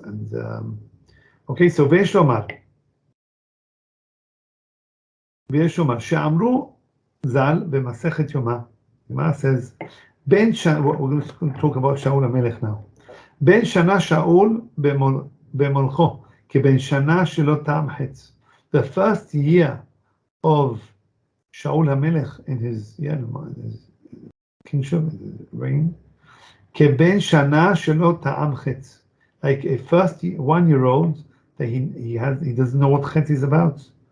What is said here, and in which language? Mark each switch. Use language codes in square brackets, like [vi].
[en] And okay, so [he] ויש לומר שאמרו ז"ל במסכת יומא. [en] Yoma says, we're going to talk about Shaul HaMelech now. [he] בן שנה שאול במולכו, כבן שנה שלא טעם חץ. [en] The first year of Shaul HaMelech in his kingship, his reign, [he] כבן שנה שלא טעם חץ. [en] Like a first 1-year-old that he doesn't know what chetz is about.